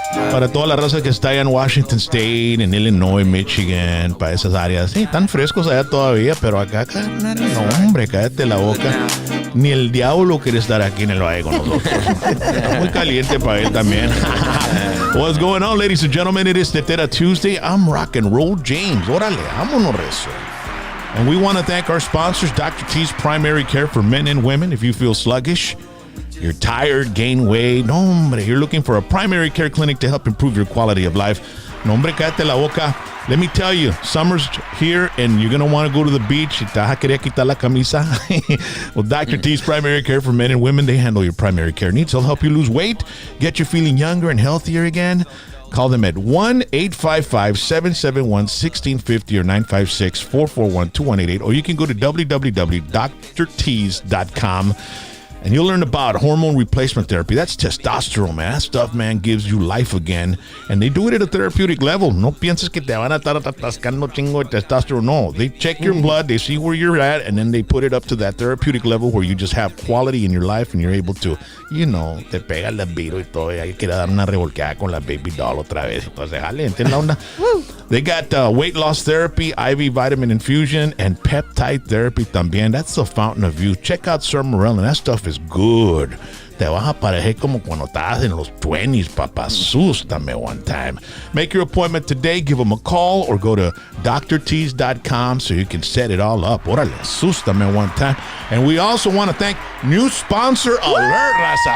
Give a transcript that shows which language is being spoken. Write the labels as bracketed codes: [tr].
[es] Para toda la raza que está allá en Washington State, en Illinois, Michigan, para esas áreas. Sí, están frescos allá todavía, pero acá, carnal, no, hombre, cállate la boca. Ni el diablo quiere estar aquí en el valle con nosotros. Está muy caliente para él también. [en] What's going on, ladies and gentlemen? It is Tetera Tuesday. I'm Rock and Roll James. [es] Órale, vámonos, rezo. [en] And we want to thank our sponsors, Dr. T's Primary Care for Men and Women. If you feel sluggish, you're tired, gain weight, [es] no, hombre, [en] you're looking for a primary care clinic to help improve your quality of life. [es] No, hombre, cállate la boca. [en] Let me tell you, summer's here and you're going to want to go to the beach. [es] Te vas a querer quitar la camisa. [en] Well, Dr. T's Primary Care for Men and Women, they handle your primary care needs. They'll help you lose weight, get you feeling younger and healthier again. Call them at 1-855-771-1650 or 956-441-2188. Or you can go to www.drtees.com. And you'll learn about hormone replacement therapy. That's testosterone, man. That stuff, man, gives you life again. And they do it at a therapeutic level. [es] No pienses que te van a estar atascando chingo de testosterone. [en] No, they check your blood, they see where you're at, and then they put it up to that therapeutic level where you just have quality in your life and you're able to, you know, [es] te pega el libido y todo. Y hay que dar una revolcada con la baby doll otra vez. Entonces, jale, entiende la onda. [en] They got weight loss therapy, IV vitamin infusion, and peptide therapy también. That's the fountain of youth. Check out Sir Morel, and that stuff is good. [es] Te vas a parecer como cuando estabas en los 20s, papá. [en] Sústame one time. Make your appointment today. Give them a call or go to drtees.com so you can set it all up. Órale, sústame one time. And we also want to thank new sponsor alert, raza.